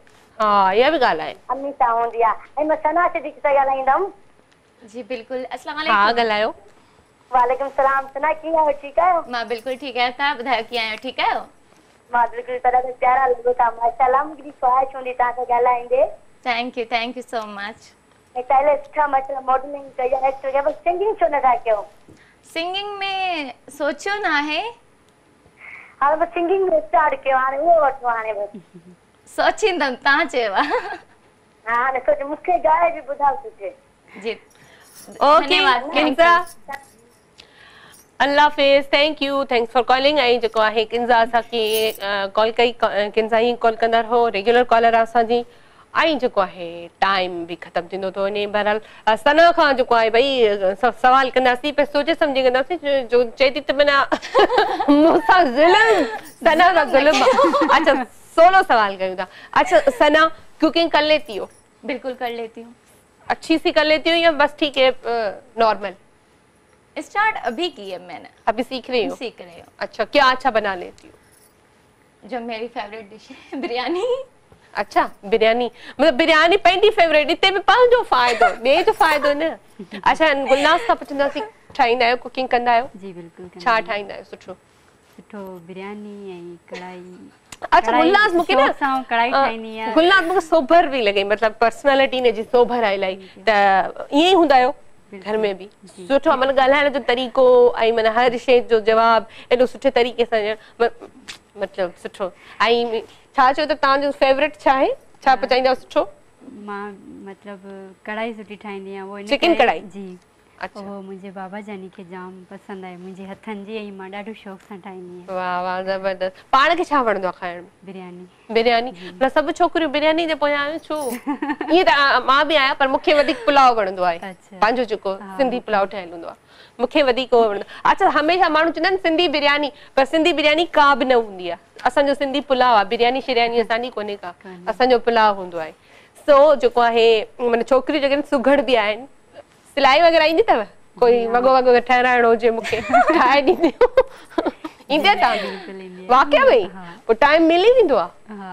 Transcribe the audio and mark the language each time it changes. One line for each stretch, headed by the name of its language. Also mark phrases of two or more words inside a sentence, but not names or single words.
Sindhi: हाँ इहा बि ॻाल्हि आहे अम्मी सां हूंदी आहे ऐं मां सना सिद्दीकी सां ॻाल्हाईंदमि जी बिल्कुल अस्सलाम हाँ वालेकुम ॻाल्हायो वालेकुम सलाम सना कीअं आहियो ठीकु आहियो मां बिल्कुल ठीकु आहियां तव्हां ॿुधायो कीअं आहियो ठीकु आहियो मां बिल्कुलु तरह सां प्यारा लॻो था माशाल्लाह मुंहिंजी ख्वाहिश हूंदी तव्हां सां ॻाल्हाईंदे
English: thank you so much
Sindhi: ऐं पहले सुठा मतिलबु मॉडलिंग कई आहे एक्ट कयो बसि सिंगिंग छो नथा कयो सिंगिंग में सोचियो न आहे हाणे बसि सिंगिंग में स्टार्ट कयो हाणे उहो वठो हाणे बसि सोचींदमि तव्हां चयो आहे हा हाणे सोच मूंखे ॻाए बि ॿुधायो सुठे जी ओके किंज़ा अल्लाह हाफिज़
English: thanks for calling
Sindhi: ऐं जेको आहे किंज़ा असांखे कॉल कई किंज़ा ई कॉल कंदा रहो रेगुलर कॉलर आहे असांजी ऐं जेको आहे टाइम बि ख़तम थींदो थो वञे बहरहाल सना खां जेको आहे भई सवाल कंदासीं पर सोचे सम्झी कंदासीं जो चए थी त माना मूंसां ज़ुल्म सना सां ज़ुल्म आहे अच्छा 16 सवाल कयूं था अच्छा सना
Urdu: کوکنگ کر لیتی ہو بالکل کر لیتی ہوں اچھی سی کر لیتی ہوں یا بس ٹھیک ہے نارمل اسٹارٹ ابھی کی ہے میں نے ابھی سیکھ رہی हूँ اچھا کیا اچھا بنا لیتی ہو جو میری
English: favourite dish
Urdu: ہے بریانی
Sindhi: अच्छा बिरयानी मतलब बिरयानी पंहिंजी फेवरेट इते बि पंहिंजो फ़ाइदो ॿिए जो फ़ाइदो न अच्छा गुलनाज़ खां पुछंदासीं ठाहींदा आहियो कुकिंग कंदा आहियो जी बिल्कुल छा ठाहींदा आहियो सुठो सुठो बिरयानी ऐं कढ़ाई अच्छा गुलनाज़ मूंखे न कढ़ाई ठाहींदी आहियां गुलनाज़ मूंखे सोभर बि लॻे मतलब पर्सनैलिटी ने जी सोभर आहे इलाही त ईअं ई हूंदा आहियो घर में भी सुठो मतलब ॻाल्हाइण जो तरीक़ो ऐं माना हर शइ जो जवाब एॾो सुठे तरीक़े सां मतलब सुठो ऐं छा चयो त तव्हांजो फेवरेट छा आहे छा पचाईंदा सुठो मां मतलब कढ़ाई सुठी ठाहींदी आहियां वो चिकन कढ़ाई जी अच्छा वो मुंहिंजे बाबा जानी खे जाम पसंदि आहे मुंहिंजे हथनि जी ऐं मां ॾाढो शौक़ सां ठाहींदी आहियां वाह वाह ज़बरदस्त पाण खे छा वणंदो आहे खाइण में बिरयानी मतलब सभु छोकिरियूं बिरयानी जे पोयां आहियूं छो ईअं त मां बि आहियां पर मूंखे वधीक पुलाव वणंदो आहे पंहिंजो जेको सिंधी पुलाव ठहियल हूंदो आहे मूंखे वधीक वणंदो अच्छा हमेशह माण्हू चवंदा आहिनि सिंधी बिरयानी पर सिंधी बिरयानी का बि न हूंदी आहे असांजो सिंधी पुलाव आहे बिरयानी शिरयानी असांजी कोन्हे का असांजो पुलाव हूंदो आहे सो जेको आहे माना छोकिरियूं जेके सुघड़ बि आहिनि सिलाई वग़ैरह ईंदी अथव कोई वॻो ठहिराइणो हुजे मूंखे ठाहे ॾींदी ईंदी आहे तव्हांजी वाक़िया भई पोइ टाइम मिली वेंदो आहे